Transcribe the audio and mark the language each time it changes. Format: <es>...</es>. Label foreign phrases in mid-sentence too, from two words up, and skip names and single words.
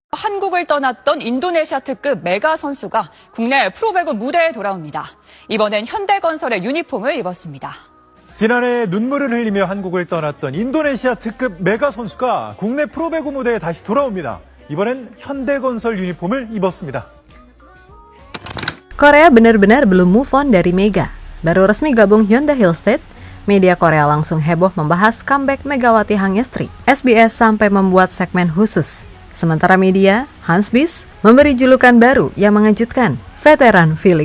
<ko>한국을 떠났던 인도네시아 특급 메가 선수가 국내 프로배구 무대에 돌아옵니다. 이번엔 현대건설의 유니폼을 입었습니다. 지난해 눈물을 흘리며 한국을 떠났던 인도네시아 특급 메가 선수가 국내 프로배구 무대에 다시 돌아옵니다. 이번엔 현대건설 유니폼을 입었습니다.</ko> <id>Korea benar-benar belum</id> <en>move on</en> <id>dari Mega. Baru resmi gabung Hyundai Hillstead, media Korea langsung heboh membahas comeback Megawati Hangestri. SBS sampai membuat segmen khusus. Sementara media, Hans Bis memberi julukan baru yang mengejutkan, veteran V-League.</id>